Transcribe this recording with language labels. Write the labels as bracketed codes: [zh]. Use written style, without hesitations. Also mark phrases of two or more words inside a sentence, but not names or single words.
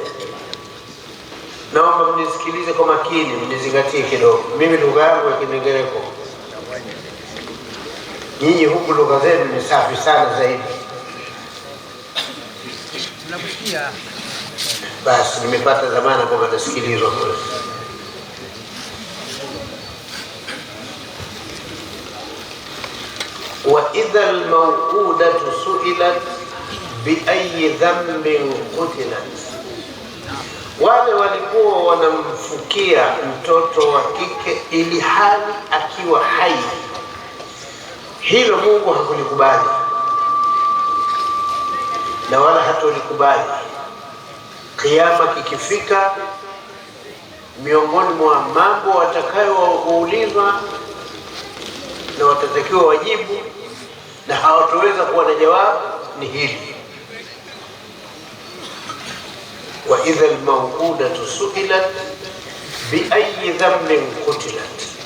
[sw] Naomba mnisikilize kwa makini, mnizingatie kidogo. Mimi lugha yangu ya Kingereko, nyinyi huku lugha zenu ni safi sana zaidi. Tunakusikia. Basi nimepata dhamana kwamba nasikilizwa kule. [ar] وإذا الموءودة سئلت بأي ذنب قتلت. [sw] Wale walikuwa wanamfukia mtoto wa kike ili hali akiwa hai, hilo Mungu hakulikubali na wala hatolikubali. Kiyama kikifika, miongoni mwa mambo watakayoulizwa na watatakiwa wajibu na hawatoweza kuwa na jawabu ni hili: [ar] وإذا الموءودة سئلت بأي ذنب قتلت.